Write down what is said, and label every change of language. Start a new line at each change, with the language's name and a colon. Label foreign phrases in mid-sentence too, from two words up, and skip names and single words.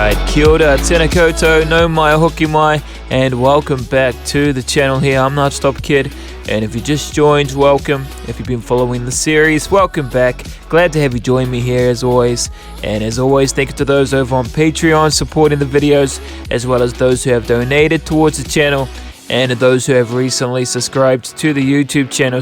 Māori: Kia ora, tēnā koutou, no mai, hoki mai,
English: and welcome back to the channel here. I'm Not Stop Kid, and if you just joined, welcome. If you've been following the series, welcome back. Glad to have you join me here as always. And as always, thank you to those over on Patreon supporting the videos, as well as those who have donated towards the channel, and to those who have recently subscribed to the YouTube channel.